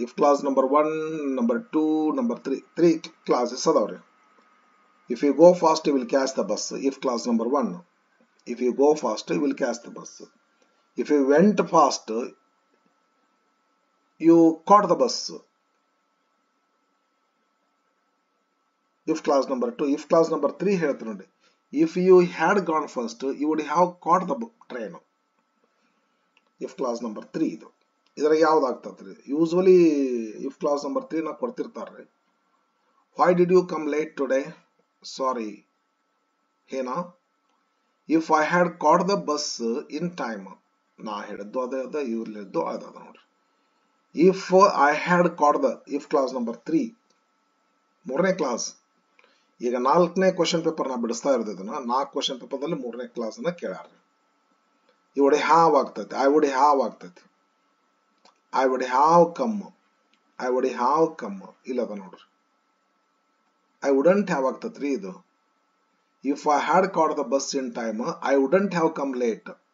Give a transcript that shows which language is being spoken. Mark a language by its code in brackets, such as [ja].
[en] If clause number 1, number 2, number 3 3 classes ಅದಾವ್ರಿ. If you go fast you will catch the bus. If clause number 1. If you go fast you will catch the bus. If you went fast you caught the bus. If clause number 2. If clause number 3 [kn] ಹೇಳ್ತೀನಿ ನೋಡಿ, [en] if you had gone first you would have caught the train. if clause number 3 [kn] ಇದು ಇದರ ಯಾವ್ದು ಆಗ್ತದ್ರಿ? [en] usually if clause number 3 [kn] ನ ಕೊಡ್ತಿರ್ತಾರ್ರಿ. [en] why did you come late today? sorry ಹೇನಾ. if I had caught the bus in time, [kn] ನಾ ಹೇಳಿದ್ದು ಅದ, ಇವ್ರು ಹೇಳಿದ್ದು ಅದ ನೋಡ್ರಿ. [en] if I had caught the, if clause number 3 [kn] ಮೂರನೇ ಕ್ಲಾಸ್. ಈಗ 4ನೇ ಕ್ವಶನ್ ಪೇಪರ್ ನಾ ಬಿಡಿಸ್ತಾ ಇರೋದನ್ನ 4 ಕ್ವಶನ್ ಪೇಪರ್ದಲ್ಲಿ 3ನೇ ಕ್ಲಾಸ್ ಅನ್ನ ಕೇಳಾರ್ರಿ. [en] ಈ would have ಆಗ್ತೈತಿ, I would have ಆಗ್ತೈತಿ. I would have come, I would have come [kn] ಇಲ್ಲದ ನೋಡ್ರಿ. [en] I wouldn't have [kn] ಆಗ್ತೈತ್ರಿ ಇದು. [en] If I had caught the bus in time I wouldn't have come late.